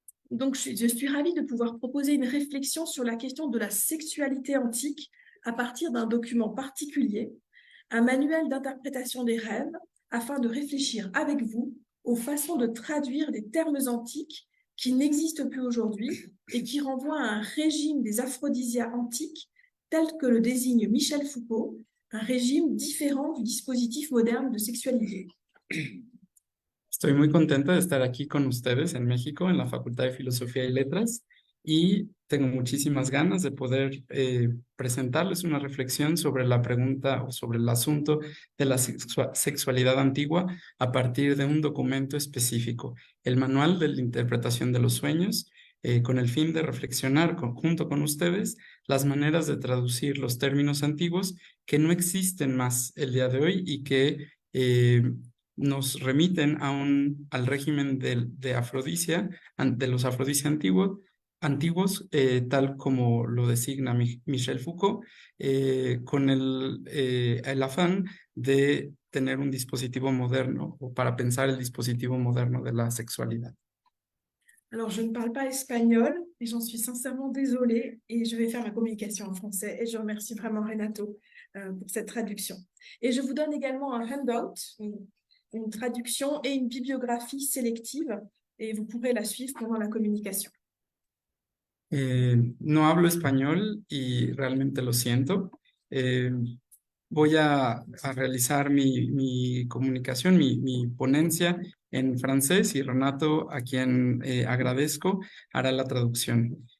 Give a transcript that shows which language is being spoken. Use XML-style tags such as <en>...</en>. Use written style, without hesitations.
<fr>Donc, je suis ravie de pouvoir proposer une réflexion sur la question de la sexualité antique à partir d'un document particulier, un manuel d'interprétation des rêves, afin de réfléchir avec vous aux façons de traduire des termes antiques qui n'existent plus aujourd'hui et qui renvoient à un régime des aphrodisiaques antiques tel que le désigne Michel Foucault, un régime différent du dispositif moderne de sexualité.</fr> <es>Estoy muy contenta de estar aquí con ustedes en México, en la Facultad de Filosofía y Letras, y tengo muchísimas ganas de poder presentarles una reflexión sobre la pregunta o sobre el asunto de la sexualidad antigua a partir de un documento específico, el Manual de la Interpretación de los Sueños, con el fin de reflexionar junto con ustedes las maneras de traducir los términos antiguos que no existen más el día de hoy y que nos remiten al régimen de afrodisia, de los afrodisia antiguos, tal como lo designa Michel Foucault, con el afán de tener un dispositivo moderno, o para pensar el dispositivo moderno de la sexualidad.</es> <fr>Alors, je ne parle pas espagnol et j'en suis sincèrement désolée et je vais faire ma communication en français et je remercie vraiment Renato pour cette traduction. Et je vous donne également un handout, une traduction et une bibliographie sélective et vous pourrez la suivre pendant la communication.</fr> <es>No hablo español y realmente lo siento. Voy a realizar mi comunicación, mi ponencia en francés y Renato, a quien agradezco, hará la traducción.</es>